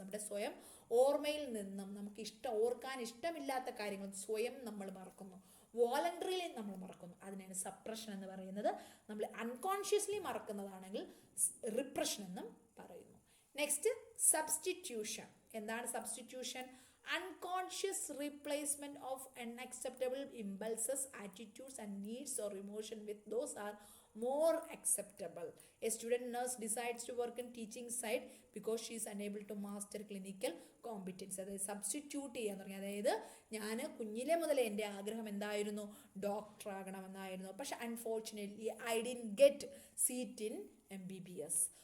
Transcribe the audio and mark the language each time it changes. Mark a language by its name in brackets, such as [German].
[Malayalam] നമ്മുടെ സ്വയം ഓർമ്മയിൽ നിന്നും നമുക്ക് ഓർക്കാൻ ഇഷ്ടമില്ലാത്ത കാര്യങ്ങൾ സ്വയം നമ്മൾ മറക്കുന്നു. വോളണ്ടറിയിൽ നമ്മൾ മറക്കുന്നു. അതിനാണ് സപ്രഷൻ എന്ന് പറയുന്നത്. നമ്മൾ അൺകോൺഷ്യസ്ലി മറക്കുന്നതാണെങ്കിൽ റിപ്രഷൻ എന്നും പറയുന്നു. Next, substitution. എന്താണ് substitution? [English] unconscious replacement of unacceptable impulses, attitudes and needs or emotion with those are more acceptable. A student nurse decides to work in teaching side because she is unable to master clinical competence. [Malayalam] അതായത് substitute ചെയ്യാന്ന് പറഞ്ഞാൽ, അതായത് ഞാൻ കുഞ്ഞിലെ മുതലേ എൻ്റെ ആഗ്രഹം എന്തായിരുന്നു? ഡോക്ടർ ആകണമെന്നായിരുന്നു. പക്ഷെ [English] Unfortunately I didn't get seat in MBBS.